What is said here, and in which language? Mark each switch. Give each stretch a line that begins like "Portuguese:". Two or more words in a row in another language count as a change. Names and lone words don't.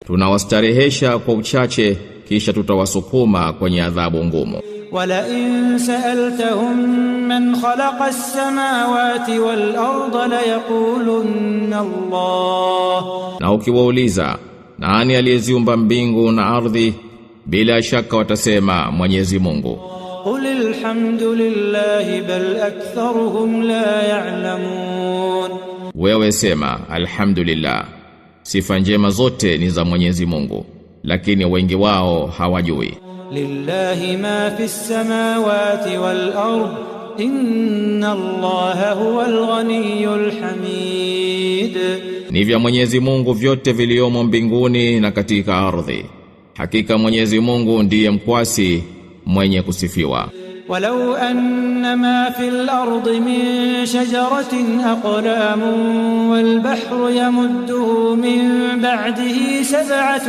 Swahili: Tunawastarehesha kwa uchache kisha tutawasukuma kwenye adhabu ngumu.
Arabic: ولئن سألتهم من خلق السماوات والأرض ليقولن الله.
Swahili: Na ukiwauliza nani aliyeziumba mbingu na ardhi, bila shaka watasema Mwenyezi Mungu.
Arabic: قل الحمد لله بل أكثرهم لا يعلمون.
Swahili: Wewe sema alhamdulillah, sifa njema zote ni za Mwenyezi Mungu, lakini wengi wao hawajui.
Arabic: لله ما في السماوات والأرض إن الله هو الغني الحميد.
Swahili: Ni vya Mwenyezi Mungu vyote viliomo mbinguni na katika ardhi. Hakika Mwenyezi Mungu ndiye mkwasi mwenye kusifiwa.
Arabic: ولو أن ما في الأرض من شجرة أقلام والبحر يمده من بعده سبعة